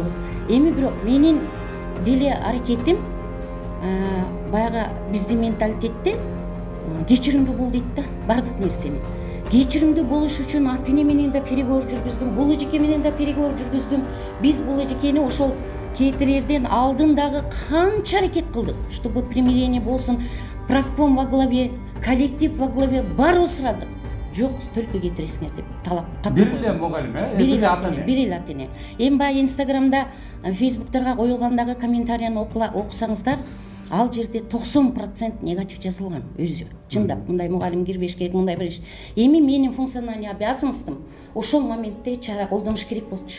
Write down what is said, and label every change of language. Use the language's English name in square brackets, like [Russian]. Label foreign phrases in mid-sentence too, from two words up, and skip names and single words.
[Kyrgyz] Эми бирок менин деле аракетим баягы биздин менталитетте кечиримдүү бол дейт да, бардык нерсени. Кечиримдүү болуш үчүн ата-эне менен да переговор жүргүздүм, бул эжеке менен да переговор жүргүздүм. Биз бул эжекени ошол кетирерден алдын дагы канча аракет кылдык, [Russian] чтобы примирение болсун, правком во главе, коллектив во главе [Kyrgyz] баары сурадык. Жок, только кетиресиңер деп талап каттым. Бир эле мугалим, бир эле ата-эне. Эми баягы Инстаграмда, Фейсбуктарга коюлгандагы комментарияны окусаңыздар, ал жерде 90% негатив жазылган өзү. Чындап, мындай мугалим кирбеш керек, мындай бир иш. Эми менин [Russian] функциональный обязанностум [Kyrgyz] ошол моментте чара колдонуш керек болчу.